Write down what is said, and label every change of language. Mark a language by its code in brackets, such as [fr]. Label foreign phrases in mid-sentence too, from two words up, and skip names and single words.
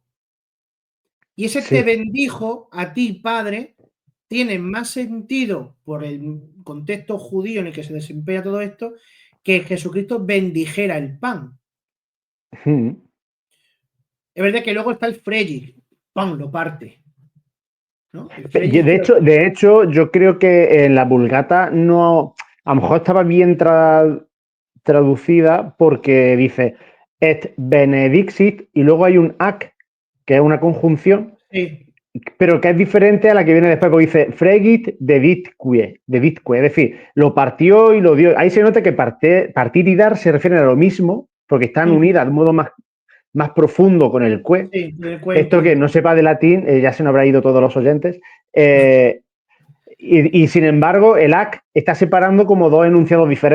[es] Y ese te bendijo a ti, Padre, tiene más sentido por el contexto judío en el que se desempeña todo esto, que Jesucristo bendijera el pan. Es verdad que luego está el Freyig, pan lo parte. ¿No? De hecho, yo creo que en la Vulgata no, a lo mejor estaba bien traducida porque dice [la] et benedixit [es] y luego hay un ac, que es una conjunción, sí, pero que es diferente a la que viene después, porque dice [la] fregit deditque, [es] es decir, lo partió y lo dio. Ahí se nota que partir y dar se refieren a lo mismo, porque están unidas de un modo más profundo con el cue. Sí, Esto que no sepa de latín, ya se nos habrá ido todos los oyentes. Y sin embargo, el ac está separando como dos enunciados diferentes.